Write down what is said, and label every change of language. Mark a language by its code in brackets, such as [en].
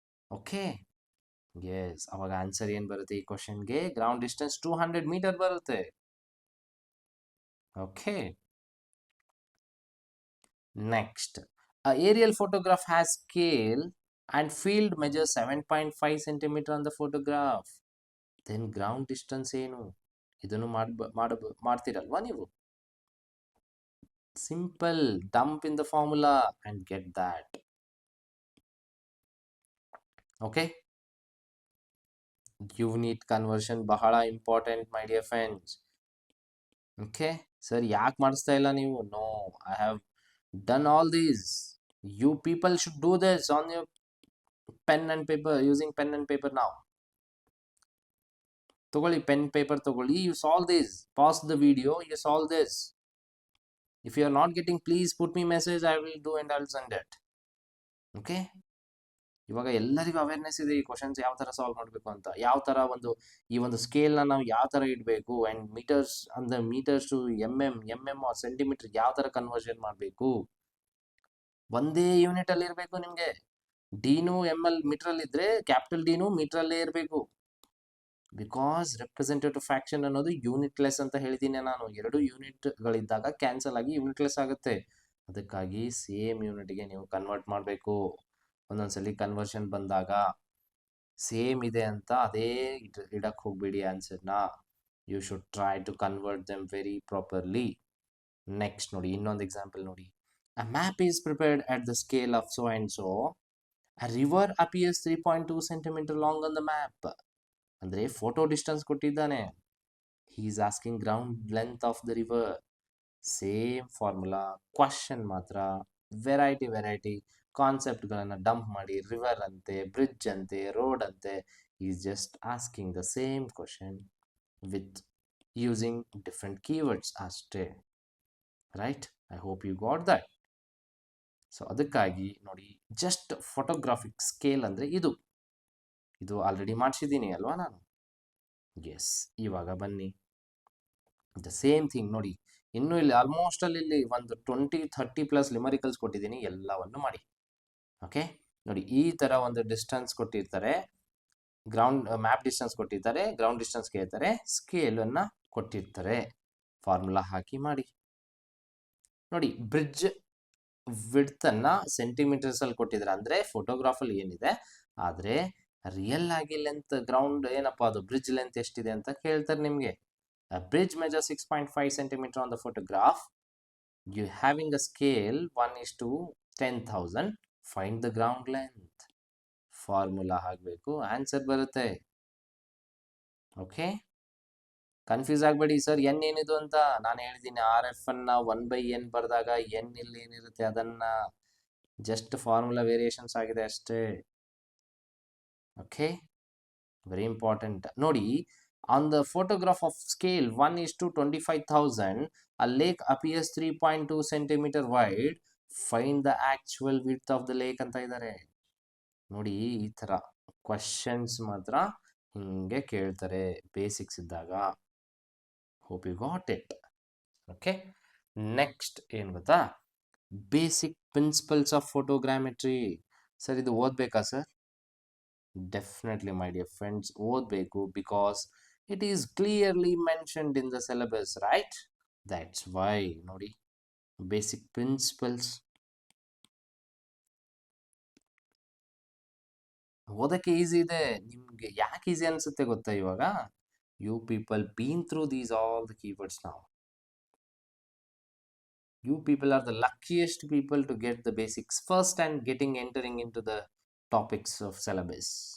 [kn] Okay, S. ಅವಾಗ answer ಏನು ಬರುತ್ತೆ ಈ ಕ್ವಶನ್ಗೆ? [en] Ground distance 200 meter ಬರುತ್ತೆ. Okay, next, a aerial photograph has scale and field measures 7.5 centimeter on the photograph. Then ground distance [kn] ಏನು? ಇದನ್ನು ಮಾಡ್ತೀರಲ್ವಾ ನೀವು? [en] Simple, dump in the formula and get that. Okay, unit conversion ಬಹಳ important my dear friends. [kn] Okay sir, ಯಾಕೆ ಮಾಡಿಸ್ತಾ ಇಲ್ಲ ನೀವು? [en] No, I have done all these. You people should do this on your pen and paper, using pen and paper now. [kn] ತಗೊಳ್ಳಿ, pen paper ತಗೊಳ್ಳಿ. [en] You solve this. Pause the video. You solve this. If you are not getting, please put me message. I will do and I'll send it. [kn] Okay, ಇವಾಗ ಎಲ್ಲರಿಗೂ awareness ಇದೆ ಈ questions ಯಾವ ತರ solve ಮಾಡಬೇಕು ಅಂತ, ಯಾವ ತರ ಈ ಒಂದು ಸ್ಕೇಲ್ ನ ನಾವು ಯಾವ ತರ ಇಡಬೇಕು, ಅಂಡ್ ಮೀಟರ್ಸ್ ಅಂದ್ರೆ ಮೀಟರ್ಸ್ ಟು ಎಂ ಸೆಂಟಿಮೀಟರ್ ಯಾವ ತರ ಕನ್ವರ್ಷನ್ ಮಾಡಬೇಕು, ಒಂದೇ ಯೂನಿಟ್ ಅಲ್ಲಿ ಇರಬೇಕು ನಿಮ್ಗೆ. ಡಿನು ML ಮೀಟರ್ ಅಲ್ಲಿ ಇದ್ರೆ ಕ್ಯಾಪಿಟಲ್ ಡಿನು ಮೀಟರ್ ಅಲ್ಲೇ ಇರಬೇಕು. ಬಿಕಾಸ್ ರೆಪ್ರೆಸೆಂಟೇಟಿವ್ ಫ್ರಾಕ್ಷನ್ ಅನ್ನೋದು ಯೂನಿಟ್ಲೆಸ್ ಅಂತ ಹೇಳಿದ್ದೀನಿ ನಾನು. 2 ಯೂನಿಟ್ ಗಳಿದ್ದಾಗ ಕ್ಯಾನ್ಸಲ್ ಆಗಿ ಯೂನಿಟ್ಲೆಸ್ ಆಗುತ್ತೆ. ಅದಕ್ಕಾಗಿ ಸೇಮ್ ಯೂನಿಟ್ಗೆ ನೀವು ಕನ್ವರ್ಟ್ ಮಾಡಬೇಕು. ಒಂದೊಂದ್ಸಲಿ ಕನ್ವರ್ಷನ್ ಬಂದಾಗ ಸೇಮ್ ಇದೆ ಅಂತ ಅದೇ ಇಡಕ್ ಹೋಗ್ಬೇಡಿ ಆನ್ಸರ್ನ. [en] You should try to convert them very properly. [kn] Next ನೋಡಿ, ಇನ್ನೊಂದು ಎಕ್ಸಾಂಪಲ್ ನೋಡಿ. [en] A map is prepared at the scale of so and so. A river appears 3.2 centimeter long on the map. [kn] ಅಂದ್ರೆ photo distance ಕೊಟ್ಟಿದ್ದಾನೆ. [en] He is asking ground length of the river. [kn] Same formula, question ಮಾತ್ರ variety ಕಾನ್ಸೆಪ್ಟ್ಗಳನ್ನು dump ಮಾಡಿ river ಅಂತೆ, bridge ಅಂತೆ, road ಅಂತೆ. [en] Is just asking the same question with using different keywords ಅಷ್ಟೇ. Right, I hope you got that. [kn] So ಅದಕ್ಕಾಗಿ ನೋಡಿ, just photographic scale ಅಂದರೆ ಇದು ಆಲ್ರೆಡಿ ಮಾಡಿಸಿದ್ದೀನಿ ಅಲ್ವಾ ನಾನು. ಎಸ್, ಇವಾಗ ಬನ್ನಿ ದ ಸೇಮ್ ಥಿಂಗ್ ನೋಡಿ. ಇನ್ನು ಇಲ್ಲಿ ಆಲ್ಮೋಸ್ಟ್ ಇಲ್ಲಿ ಒಂದು 20-30+ ಲಿಮರಿಕಲ್ಸ್ ಕೊಟ್ಟಿದ್ದೀನಿ, ಎಲ್ಲವನ್ನು ಮಾಡಿ. ಓಕೆ ನೋಡಿ, ಈ ತರ ಒಂದು ಡಿಸ್ಟೆನ್ಸ್ ಕೊಟ್ಟಿರ್ತಾರೆ, ಗ್ರೌಂಡ್ ಮ್ಯಾಪ್ ಡಿಸ್ಟೆನ್ಸ್ ಕೊಟ್ಟಿರ್ತಾರೆ, ಗ್ರೌಂಡ್ ಡಿಸ್ಟೆನ್ಸ್ ಕೇಳ್ತಾರೆ, ಸ್ಕೇಲ್ ಅನ್ನ ಕೊಟ್ಟಿರ್ತಾರೆ, ಫಾರ್ಮುಲಾ ಹಾಕಿ ಮಾಡಿ. ನೋಡಿ, ಬ್ರಿಡ್ಜ್ ವಿಡ್ತ್ ಅನ್ನ ಸೆಂಟಿಮೀಟರ್ಸ್ ಅಲ್ಲಿ ಕೊಟ್ಟಿದ್ದಾರೆ, ಅಂದ್ರೆ ಫೋಟೋಗ್ರಾಫ್ ಅಲ್ಲಿ ಏನಿದೆ. ಆದ್ರೆ ರಿಯಲ್ ಆಗಿ ಲೆಂತ್ ಗ್ರೌಂಡ್ ಏನಪ್ಪಾ ಅದು ಬ್ರಿಡ್ಜ್ ಲೆಂತ್ ಎಷ್ಟಿದೆ ಅಂತ ಕೇಳ್ತಾರೆ ನಿಮ್ಗೆ. [en] A bridge measures 6.5 centimeter on the photograph. You having a scale 1:10,000. Find the ground length. [kn] Formula ಹಾಕಬೇಕು, ಆನ್ಸರ್ ಬರುತ್ತೆ. ಓಕೆ, ಕನ್ಫ್ಯೂಸ್ ಆಗಬೇಡಿ ಸರ್ ಎನ್ ಏನಿದು ಅಂತ. ನಾನು ಹೇಳಿದ್ದೀನಿ RF ಅನ್ನ 1/n ಬರೆದಾಗ ಎನ್ ಇಲ್ಲಿ ಏನಿರುತ್ತೆ ಅದನ್ನ ಜಸ್ಟ್ ಫಾರ್ಮುಲಾ ವೇರಿಯೇಷನ್ಸ್ ಆಗಿದೆ ಅಷ್ಟೇ. [en] Okay, very important ನೋಡಿ. On the photograph of scale 1:25,000, a lake appears 3.2 centimeter wide. Find the actual width of the lake [kn] ಅಂತ ಇದ್ದಾರೆ ನೋಡಿ. ಈ ತರ ಕ್ವಶನ್ಸ್ ಮಾತ್ರ ಹಿಂಗೆ ಕೇಳ್ತಾರೆ ಬೇಸಿಕ್ಸ್ ಇದ್ದಾಗ. [en] Hope you got it. Okay, next ಏನ್ ಗೊತ್ತಾ, basic principles of photogrammetry. [kn] ಸರ್ ಇದು ಓದ್ಬೇಕಾ sir? [en] definitely my dear friends, [kn] ಓದಬೇಕು. [en] Because it is clearly mentioned in the syllabus, right? [kn] That's why ನೋಡಿ, basic principles ಓದಕ್ಕೆ ಈಸಿ ಇದೆ. ನಿಮ್ಗೆ ಯಾಕೆ ಈಸಿ ಅನ್ಸುತ್ತೆ ಗೊತ್ತಾ? ಇವಾಗ [en] You people been through these all the keywords ನಾವು. You people are the luckiest people to get the basics first and entering into the topics of syllabus.